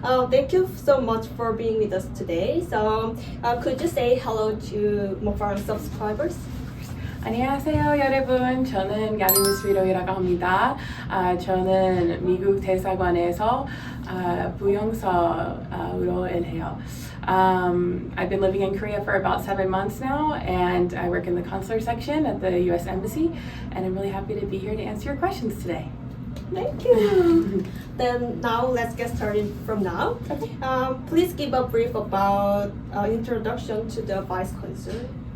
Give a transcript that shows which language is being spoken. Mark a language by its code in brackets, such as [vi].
[en] Thank you so much for being with us today. So, could you say hello to Moparang subscribers? [ko] 안녕하세요 여러분. 저는 가비 무스위로이라고 합니다. 저는 미국 대사관에서 부영사로 일해요. [en] I've been living in Korea for about 7 months now, and I work in the consular section at the U.S. Embassy, and I'm really happy to be here to answer your questions today. Thank you. Then now let's get started from now. Please give a brief about introduction to the Vice Consul.